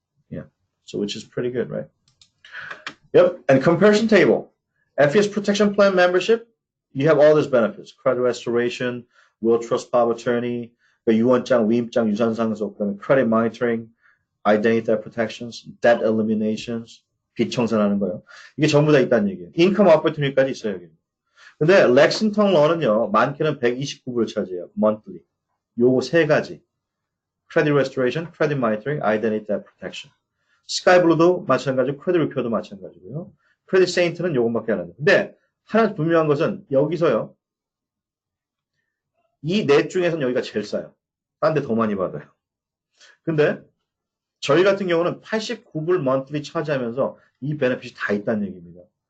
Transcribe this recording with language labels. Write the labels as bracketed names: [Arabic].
[English] Yeah, so which is pretty good, right? Yep. And comparison table. FES protection plan membership, you have all these benefits: credit restoration, will trust power of attorney, [Korean] 유언장, 위임장, 유산상속, [English] credit monitoring, identity theft protections, debt eliminations, [Korean] 빚 청산하는 거요. 이게 전부 다 있다는 얘기예요. 인컴 opportunity까지 있어요, 여기. 근데 렉싱턴 러는요, 많게는 129불을 차지해요, monthly. 요거 세 가지. [English] credit restoration, credit monitoring, identity theft protection. [Korean] 스카이블루도 마찬가지고, 크레딧 리페어도 마찬가지고요. 크레딧 세인트는 요것밖에 안 합니다. 근데 하나 분명한 것은 여기서요, 이 넷 중에서는 여기가 제일 싸요. 딴 데 더 많이 받아요. 근데 저희 같은 경우는 89불 monthly 차지하면서 이 베네핏이 다 있다는 얘기입니다.